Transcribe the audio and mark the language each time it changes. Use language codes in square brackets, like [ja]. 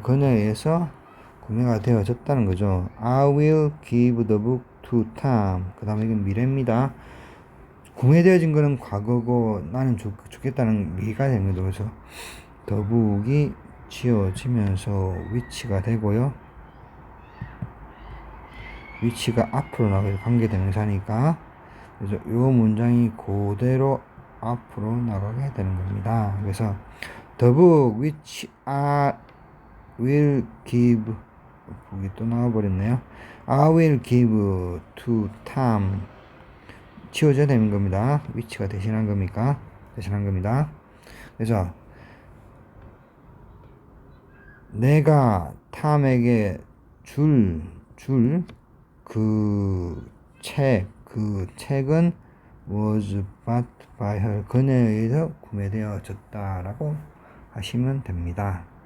[ko] 그녀에 의해서 구매가 되어졌다는 거죠. [en] I will give the book to Tom. [ko] 그 다음에 이건 미래입니다. 구매되어진 거는 과거고 나는 주겠다는 미가 되는 거죠. 그래서 the book이 지어지면서 which가 되고요. which가 앞으로 나가게 관계대명사니까 그래서 이 문장이 그대로 앞으로 나가게 되는 겁니다. [en] 그래서 the book which I will give, [ko] 보기 또 나와버렸네요. [en] I will give to Tom, [ko] 지워져야 되는 겁니다. which가 대신한 겁니까? 대신한 겁니다. 그래서 내가 탐에게 줄 그 책은 [en] was bought by her, [ko] 그녀에 의해서 구매되어졌다라고 하시면 됩니다.